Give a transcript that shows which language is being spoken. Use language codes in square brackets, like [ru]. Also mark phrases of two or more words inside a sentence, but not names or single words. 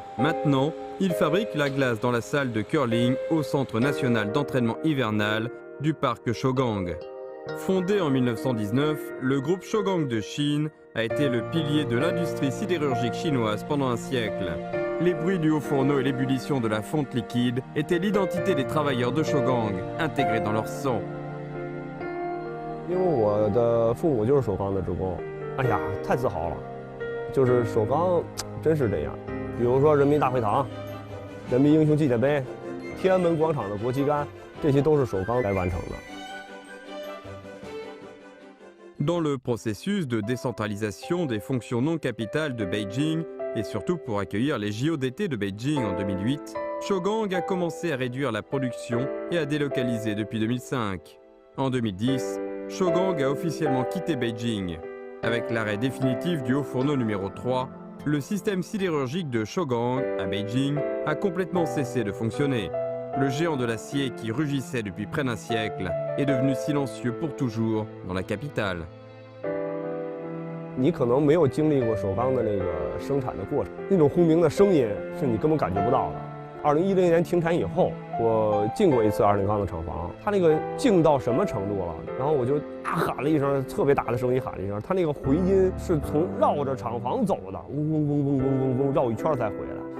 [fr] Maintenant, il fabrique la glace dans la salle de curling au Centre national d'entraînement hivernal du parc Shougang. Fondé en 1919, le groupe Shougang de Chine a été le pilier de l'industrie sidérurgique chinoise pendant un siècle. Les bruits du haut fourneau et l'ébullition de la fonte liquide étaient l'identité des travailleurs de Shougang, intégrés dans leur sang. [zh] 因为我的父母就是首钢的职工，哎呀，太自豪了，就是首钢真是这样。比如说人民大会堂、人民英雄纪念碑、天安门广场的国旗杆，这些都是首钢来完成的。 [fr] Dans le processus de décentralisation des fonctions non capitales de Beijing, et surtout pour accueillir les JO d'été de Beijing en 2008, Shougang a commencé à réduire la production et à délocaliser depuis 2005. En 2010, Shougang a officiellement quitté Beijing. Avec l'arrêt définitif du haut fourneau numéro 3, le système sidérurgique de Shougang à Beijing a complètement cessé de fonctionner. Le géant de l'acier qui rugissait depuis près d'un siècle est devenu silencieux pour toujours dans la capitale. [zh] 你可能没有经历过首钢的那个生产的过程，那种轰鸣的声音是你根本感觉不到的。2010年停产以后，我进过一次20钢的厂房，它那个静到什么程度了？然后我就大喊了一声，特别大的声音喊了一声，它那个回音是从绕着厂房走的，嗡嗡嗡嗡嗡嗡嗡绕一圈才回来。